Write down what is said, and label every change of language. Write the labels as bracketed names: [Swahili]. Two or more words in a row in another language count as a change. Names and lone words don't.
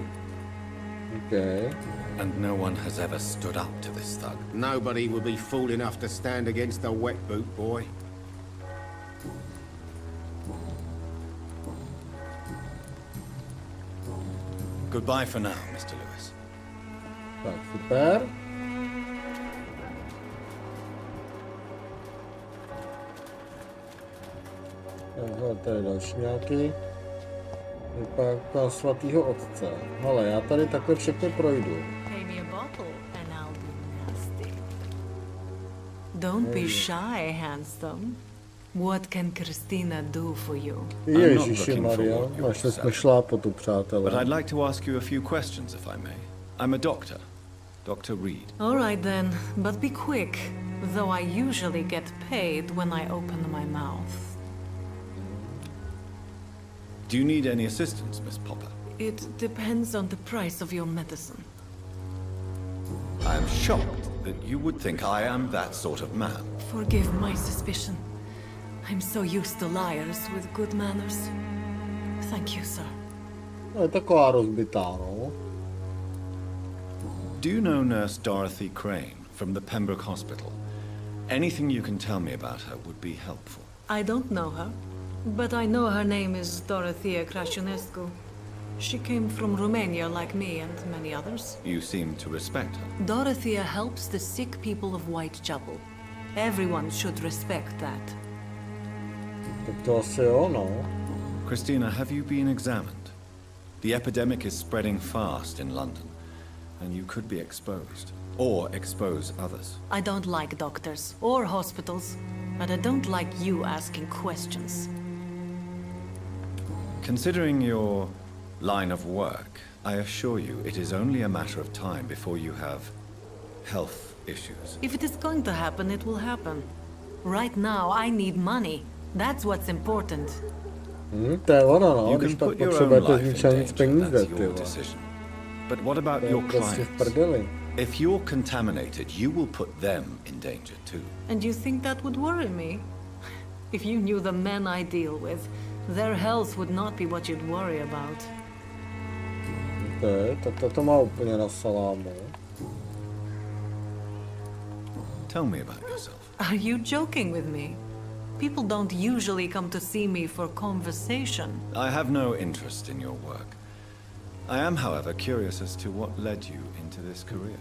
[English] Okay. And no one has ever stood up to this thug. Nobody would be fool enough to stand against a wet boot boy. Goodbye for now, Mr. Lewis. [Czech] Tak, super. Aha, tady je další nějaký. Vypadá svatýho otce. Hele, já tady takhle všechny projdu. [English] Pay me a bottle and I'll be nasty. Don't be shy, handsome. What can Christina do for you? [Czech] Ježiši Maria, našli jsme šlápotu, přátelé. [English] But I'd like to ask you a few questions, if I may. I'm a doctor, Dr. Reed. All right then, but be quick. Though I usually get paid when I open my mouth. Do you need any assistance, Miss Popper? It depends on the price of your medicine. I am shocked that you would think I am that sort of man. Forgive my suspicion. I'm so used to liars with good manners. Thank you, sir. [Czech] Je taková rozbitá, no. [English] Do you know Nurse Dorothy Crane from the Pembroke Hospital? Anything you can tell me about her would be helpful. I don't know her, but I know her name is Dorothea Crăciunescu. She came from Romania like me and many others. You seem to respect her. Dorothea helps the sick people of Whitechapel. Everyone should respect that. [Czech] Tak to asi jo, no. [English] Christina, have you been examined? The epidemic is spreading fast in London, and you could be exposed, or expose others. I don't like doctors or hospitals, but I don't like you asking questions. Considering your line of work, I assure you it is only a matter of time before you have health issues. If it is going to happen, it will happen. Right now, I need money. That's what's important. [Czech] To je ono, no. [English] You [Czech] Když [English] can [Czech] pak [English] put your own [Czech] potřebujete [English] life in [Czech] zničený [English] danger, [Czech] peníze, [English] that's [Czech] ty [English] your [Czech] vole. [English] decision. But what about [Czech] To je [English] your [Czech] prostě v [English] clients? [Czech] prdeli. [English] If you're contaminated, you will put them in danger too. And you think that would worry me? If you knew the men I deal with, their health would not be what you'd worry about. [Czech] To má úplně na salámu. [English] Tell me about yourself. Are you joking with me? People don't usually come to see me for conversation. I have no interest in your work. I am, however, curious as to what led you into this career.